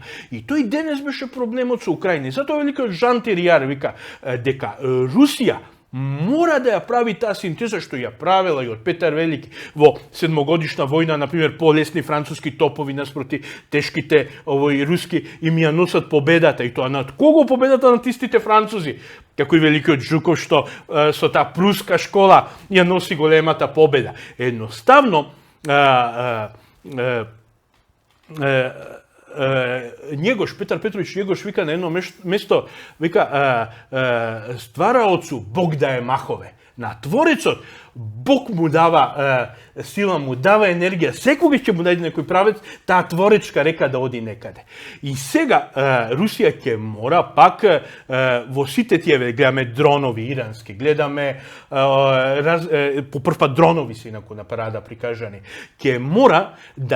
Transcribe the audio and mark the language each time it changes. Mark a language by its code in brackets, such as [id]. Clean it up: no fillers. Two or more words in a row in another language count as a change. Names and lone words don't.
[mk] И тој денес беше проблемот со Украина. Затоа великиот Жан Теријар вика дека Русија мора да ја прави таа синтеза што ја правела и од Петар Велики во седмогодишна војна, например, полесни француски топови наспроти тешките руски, им ја носат победата. И тоа над кого победата? Над истите французи. Како и великиот Жуков што со таа пруска школа ја носи големата победа. [sr] Едноставно Njegos, Petar Petrović Njegos vika na jedno mesto, vika stvaraocu Bog daje mahove. [mk] Na Tворецот Бог му дава сила, му дава енергија, секогаш ќе му даде некој правец, таа творечка река да оди некаде. И сега Русија ќе мора пак во сите тие, гледаме дронови ирански, гледаме по прв пат дронови се инаку на парада прикажани, ќе мора да